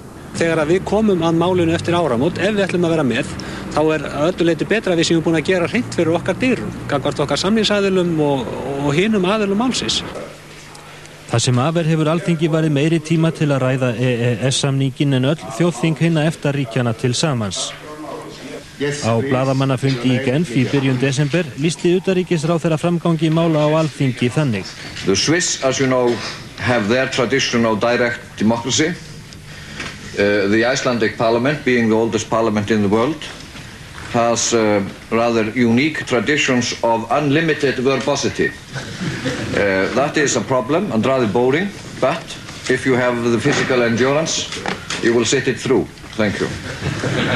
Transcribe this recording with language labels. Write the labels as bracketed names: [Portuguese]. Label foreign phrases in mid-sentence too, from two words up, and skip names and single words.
[Icelandic] Þegar við komum að málinu eftir áramót, ef við ætlum að vera með, þá öllu leyti betra að við séum búin að gera hreint fyrir okkar dyrum, gagnvart okkar samningsaðilum og hinum aðilum málsins. Það sem hefur Alþingi varið meiri tíma til að ræða EES-samninginn en öll þjóðþing hinna EFTA-ríkjanna til samans. Á blaðamannafundi í Genf í byrjun desember lýsti utanríkisráðherra framgangi mála á Alþingi þannig. [English] The Swiss, as you know, have their tradition of direct democracy. The Icelandic parliament, being the oldest parliament in the world, has rather unique traditions of unlimited verbosity. That is a problem and rather boring, but if you have the physical endurance, you will sit it through.